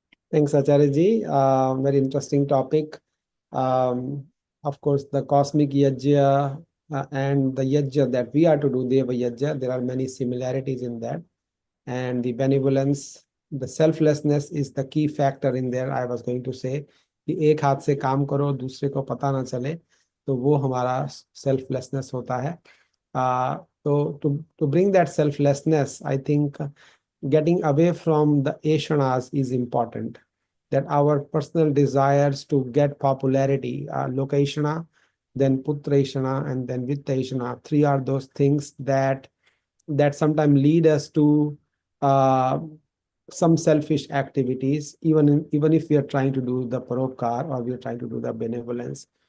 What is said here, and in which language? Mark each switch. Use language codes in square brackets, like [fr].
[en] Thanks, Acharya ji. Very interesting topic. Of course, the cosmic yajna and the yajna that we are to do, Deva yajna, there are many similarities in that. And the benevolence, the selflessness is the key factor in there. I was going to say [hi] कि एक हाथ से काम करो, दूसरे को पता ना चले, तो वो हमारा selflessness होता है. [en] So to bring that selflessness, I think getting away from the ashanas is important. That our personal desires to get popularity, lokashana, then putrashana, and then vittashana. 3 are those things that sometimes lead us to some selfish activities, even if we are trying to do the paropkar or we are trying to do the benevolence.